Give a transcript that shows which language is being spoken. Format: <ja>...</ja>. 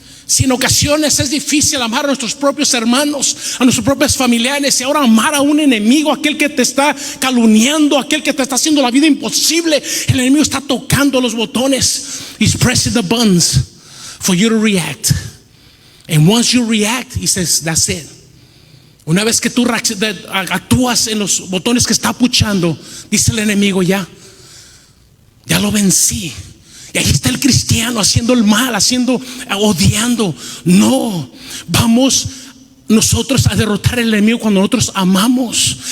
<es>Si en ocasiones es difícil amar a nuestros propios hermanos, a nuestros propios familiares, y ahora amar a un enemigo, aquel que te está calumniando, aquel que te está haciendo la vida imposible. El enemigo está tocando los botones.</es> <en>He's pressing the buttons for you to react. And once you react, he says, that's it.</en> <es>Una vez que tú actúas en los botones que está puchando, dice el enemigo, ya lo vencí. Y ahí está el cristiano haciendo el mal, odiando. No, vamos nosotros a derrotar al enemigo cuando nosotros amamos.</es>